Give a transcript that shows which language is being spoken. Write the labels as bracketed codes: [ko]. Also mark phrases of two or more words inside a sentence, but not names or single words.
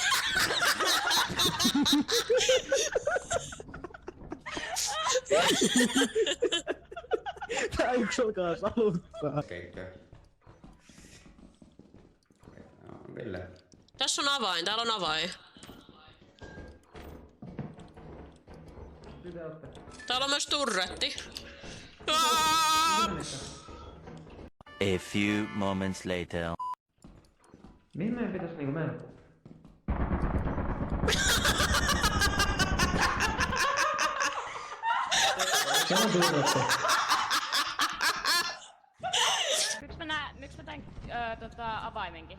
[fi] Tää yksi alkaa saluttaa. Keikö? Ville. Tässä on avain, täällä on avain. Täällä on myös turretti. [en] A few moments later. [fi] Mihin meidän pitäis niinku mennä? Se on turvattu. Miksi mä tän avaimenkin?